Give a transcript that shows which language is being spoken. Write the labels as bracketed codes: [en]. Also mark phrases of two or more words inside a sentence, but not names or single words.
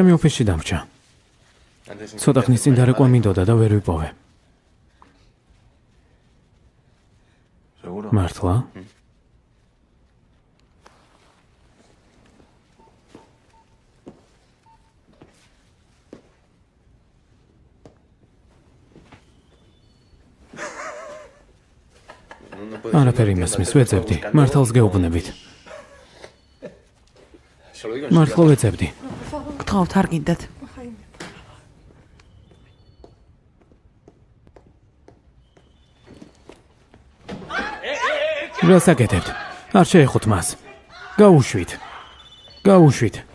[ka] ჩემი ოფისში დამრჩა. [es] Antes de [ka] ცოტა ხნის წინ დარეკვა მინდოდა და ვერ ვიპოვე. Seguro. მართლა? არაფერი მესმის, ვეძებდი. მართალს გეუბნებით. [es] Se lo digo en [ka] მართლა ვეძებდი. გთხოვთ, არ გინდათ. რა საკეთებთ? არ შეეხოთ მას. გაუშვით. გაუშვით.